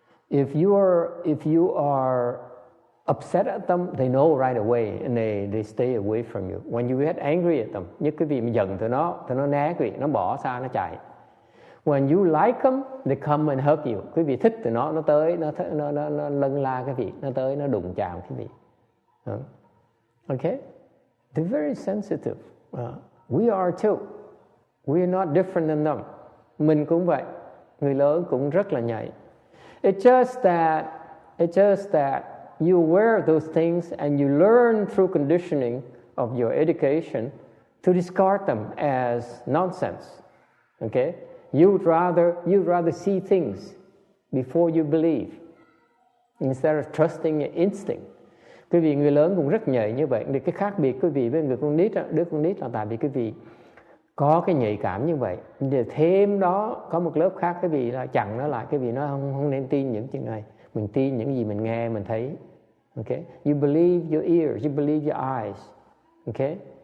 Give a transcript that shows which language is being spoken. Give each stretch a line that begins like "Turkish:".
English: If you are upset at them, they know right away and they stay away from you. When you get angry at them,
Vietnamese: như quý vị mà giận tụi nó né quý vị, nó bỏ xa, nó chạy.
English: When you like them, they come and hug you.
Vietnamese: Quý vị thích tụi nó tới, nó lân la quý vị, nó tới, nó đụng chạm quý vị.
English: Okay? They're very sensitive. We are too. We are not different than them.
Vietnamese: Mình cũng vậy. Người lớn cũng rất là nhạy.
English: It's just that you wear those things and you learn through conditioning of your education to discard them as nonsense. Okay? You'd rather see things before you believe instead of trusting your instinct.
Vietnamese: Quý vị người lớn cũng rất nhạy như vậy. Thì cái khác biệt quý vị với đứa con nít là tại vì quý vị có cái nhạy cảm như vậy. Để thêm đó có một lớp khác quý vị là chặn nó lại, quý vị nói không nên tin những chuyện này. Mình tin những gì mình nghe, mình thấy. Okay?
English: You believe your ears, you believe your eyes. Okay?